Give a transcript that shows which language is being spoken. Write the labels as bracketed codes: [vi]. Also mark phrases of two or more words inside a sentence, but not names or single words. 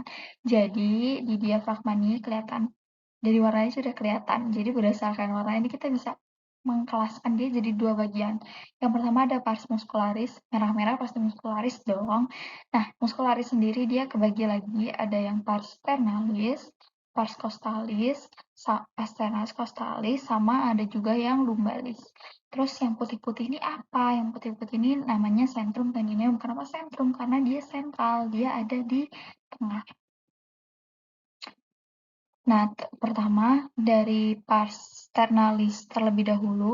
[id] Jadi, di diafragma ini kelihatan, dari warnanya sudah kelihatan. Jadi, berdasarkan warna ini kita bisa mengkelaskan dia jadi dua bagian. Yang pertama ada [la] pars muscularis, [id] merah-merah pasti muscularis dong. Nah, muscularis sendiri dia kebagi lagi, ada yang [la] pars sternalis, pars costalis, pars sternalis costalis, [id] sama ada juga yang lumbalis. Terus yang putih-putih ini apa? Yang putih-putih ini namanya [la] centrum tendinium. [id] Kenapa centrum? Karena dia sentral, dia ada di tengah. Nah, pertama dari [la] pars sternalis [id] terlebih dahulu.